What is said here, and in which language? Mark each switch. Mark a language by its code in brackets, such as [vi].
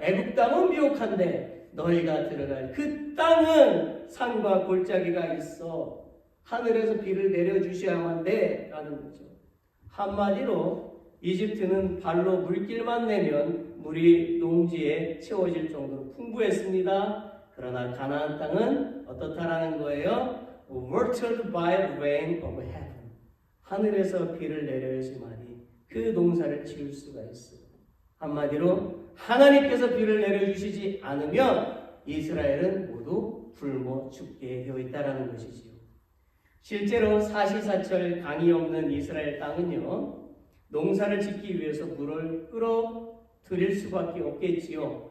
[ko] 애굽 땅은 미혹한데 너희가 들어갈 그 땅은 산과 골짜기가 있어 하늘에서 비를 내려주셔야만 돼 라는 거죠. 한마디로 이집트는 발로 물길만 내면 물이 농지에 채워질 정도로 풍부했습니다. 그러나 가나안 땅은 어떻다라는 거예요? [en] Watered by rain of heaven. [ko] 하늘에서 비를 내려야지만이 그 농사를 지을 수가 있어요. 한마디로 하나님께서 비를 내려주시지 않으면 이스라엘은 모두 굶어 죽게 되어 있다는 것이지요. 실제로 사시사철 강이 없는 이스라엘 땅은요, 농사를 짓기 위해서 물을 끌어들일 수밖에 없겠지요.